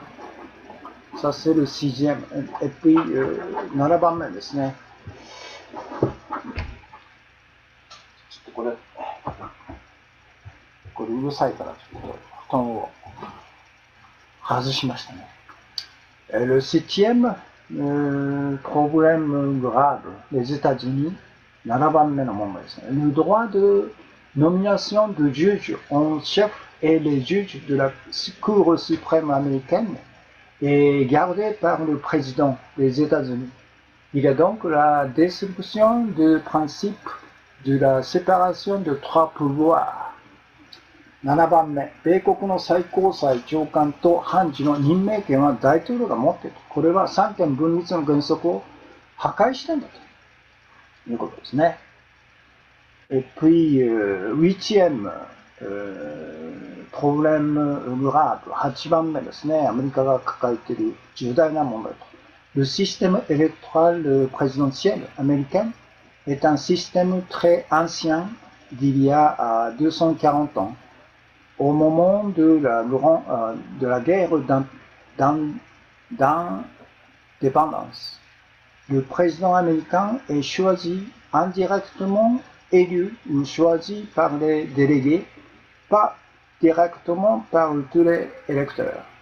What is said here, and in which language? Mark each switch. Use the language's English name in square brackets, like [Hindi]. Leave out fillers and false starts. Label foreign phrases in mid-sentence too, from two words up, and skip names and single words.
[Japanese] させる CGM、7番目ですね。ちょっとこれうるさいからちょっと布団を外しましたね。 [French] Le septième problème grave des États-Unis, [Japanese] 7 番目の問題ですね。 [French] Le droit de nomination de juge en chef et les juges de la Cour suprême américaine est gardé par le président des États-Unis. Il y a donc la destruction du principe de la séparation de trois pouvoirs. [Japanese] 7 番目、米国の最高裁長官と判事の任命権は大統領が持っている。これは三権分立の原則を破壊してんだということですね。 [French] Et puis, huitième problème grave、 [Japanese] 8 番目ですね。アメリカが抱えている重大な問題と。 [French] Le système électoral présidentiel américain est un système très ancien d'il y a 240 ans. Au moment de la guerre d'indépendance, le président américain est choisi indirectement élu ou choisi par les délégués, pas directement par tous les électeurs.